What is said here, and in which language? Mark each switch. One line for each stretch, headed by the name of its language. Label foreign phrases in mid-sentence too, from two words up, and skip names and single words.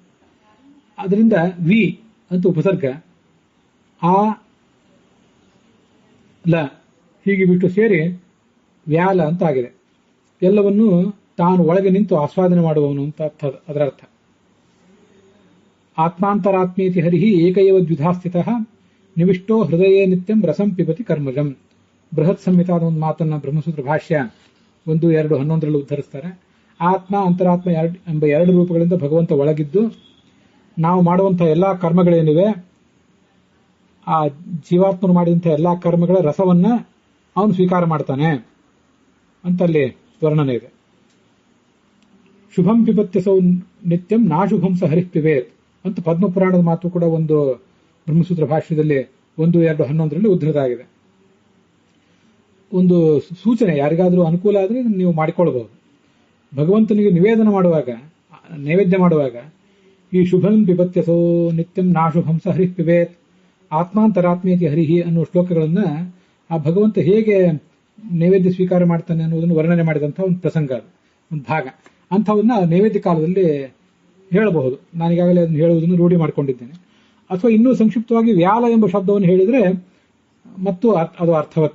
Kannada: ಅದರಿಂದ ವಿ ಅಂತ ಉಪಸರ್ಗ, ಆ ಲ ಹೀಗೆ ಬಿಟ್ಟು ಸೇರಿ ವ್ಯಾಲ ಅಂತ ಆಗಿದೆ. ಎಲ್ಲವನ್ನೂ ತಾನು ಒಳಗೆ ನಿಂತು ಆಸ್ವಾದನೆ ಮಾಡುವವನು ಅಂತ ಅದರ ಅರ್ಥ.
Sanskrit: ಆತ್ಮಾಂತರಾತ್ಮೇತಿ ಹರಿಹಿ ಏಕೈವ ದ್ವಿಧಾ ಸ್ಥಿತಃ ನಿವಿಷ್ಟೋ ಹೃದಯೇ ನಿತ್ಯಂ ರಸಂ ಪಿಬತಿ ಕರ್ಮಜಂ.
Kannada: ಬೃಹತ್ ಸಂಹಿತಾದ ಒಂದು ಮಾತನ್ನ ಬ್ರಹ್ಮಸೂತ್ರ ಭಾಷ್ಯ 1:2:11 ಉದ್ಧರಿಸ್ತಾರೆ. ಆತ್ಮ ಅಂತರಾತ್ಮ ಎಂಬ ಎರಡು ರೂಪಗಳಿಂದ ಭಗವಂತ ಒಳಗಿದ್ದು ನಾವು ಮಾಡುವಂತಹ ಎಲ್ಲಾ ಕರ್ಮಗಳೇನಿವೆ, ಆ ಜೀವಾತ್ಮರು ಮಾಡಿದಂತಹ ಎಲ್ಲಾ ಕರ್ಮಗಳ ರಸವನ್ನ ಅವನು ಸ್ವೀಕಾರ ಮಾಡ್ತಾನೆ ಅಂತಲ್ಲಿ ವರ್ಣನೆ ಇದೆ.
Sanskrit: ಶುಭಂ ಪಿಬತ್ಯಸೌ ನಿತ್ಯಂ ನಾಶುಭಂ ಸ ಹರಿಃ ಪಿಬೇತ್
Kannada: ಅಂತ ಪದ್ಮಪುರಾಣದ ಮಾತು ಕೂಡ ಒಂದು ಬ್ರಹ್ಮಸೂತ್ರ ಭಾಷ್ಯದಲ್ಲಿ 1:2:11 ಉದ್ಧೃತ ಆಗಿದೆ. ಒಂದು ಸೂಚನೆ, ಯಾರಿಗಾದರೂ ಅನುಕೂಲ ಆದರೆ ನೀವು ಮಾಡಿಕೊಳ್ಳಬಹುದು. ಭಗವಂತನಿಗೆ ನೈವೇದ್ಯ ಮಾಡುವಾಗ ಈ
Sanskrit: ಶುಭಂ ಪಿಬತ್ಯಸೋ ನಿತ್ಯಂ ನಾಶುಭಂ ಸ ಹರಿಃ ಪಿಬೇತ್ ಆತ್ಮಾಂತರಾತ್ಮೇತಿ ಹರಿಹಿ
Kannada: ಅನ್ನುವ ಶ್ಲೋಕಗಳನ್ನ ಆ ಭಗವಂತ ಹೇಗೆ ನೈವೇದ್ಯ ಸ್ವೀಕಾರ ಮಾಡ್ತಾನೆ ಅನ್ನೋದನ್ನು ವರ್ಣನೆ ಮಾಡಿದಂತಹ ಒಂದು ಪ್ರಸಂಗ, ಅದು ಒಂದು ಭಾಗ. ಅಂಥವನ್ನ ನೈವೇದ್ಯ ಕಾಲದಲ್ಲಿ ಹೇಳಬಹುದು. ನಾನೀಗಾಗಲೇ ಅದನ್ನು ಹೇಳುವುದನ್ನು ರೂಢಿ ಮಾಡಿಕೊಂಡಿದ್ದೇನೆ. ಅಥವಾ ಇನ್ನೂ ಸಂಕ್ಷಿಪ್ತವಾಗಿ ವ್ಯಾಲ ಎಂಬ ಶಬ್ದವನ್ನು ಹೇಳಿದರೆ ಮತ್ತು ಅದು ಅರ್ಥವತ್ತೆ.